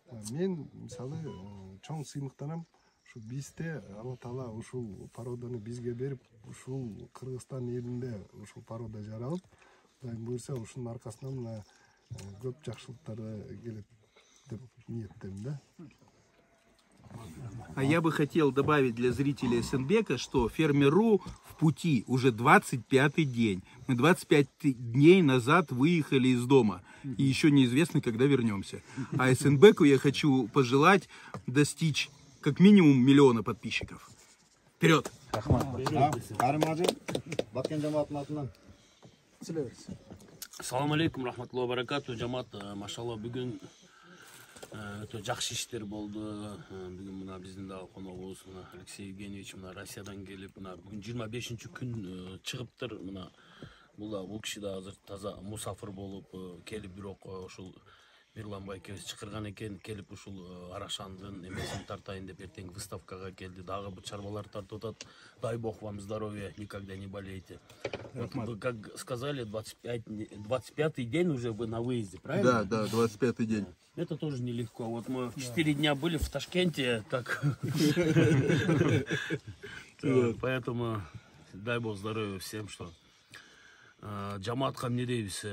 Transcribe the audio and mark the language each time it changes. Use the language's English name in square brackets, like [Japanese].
[Kyrgyz] Мен мисалы чоң сыймыктанам. Ушу бизде Алла Таала ушул породаны бизге берип, ушул Кыргызстан элинде ушул порода жаралып, Кудай буйрса ушунун аркасынан мына көп жакшылыктары келет деп ниеттемин да. [Russian] А я бы хотел добавить для зрителей СНБК, что Фермер.ру в пути уже 25-й день. Мы 25 дней назад выехали из дома. И еще неизвестно, когда вернемся. А СНБКу я хочу пожелать достичь как минимум 1 миллиона подписчиков. Вперед! [Kyrgyz] Карим ажы, Баткен жамаатынын атынан. Ассаламу алейкум, рахматуллахи баракату. Жамаат, машалла, бүгүн өтө жакшы иштер болду. Бүгүн мына биздин дагы коногубуз Алексей Евгеньевич мына Россиядан келип, мына бүгүн 25-күн чыгыптыр. Мына бул киши да азыр таза мусафир болуп келип, бирок ушул Мирлан байкебиз чакырган экен, келип ушул Арашандын эмесин тартайын деп эртең выставкага келди. Дагы бир чарбалар тартып атат. [Russian] Дай бог вам здоровья, никогда не болейте. Вот, как сказали, 25-й день уже вы на выезде, правильно? Да, 25-й день. Это тоже нелегко. Вот мы 4 дня были в Ташкенте, так. Поэтому дай бог здоровья всем, что [Kyrgyz] жамаатка эмне дейбиз?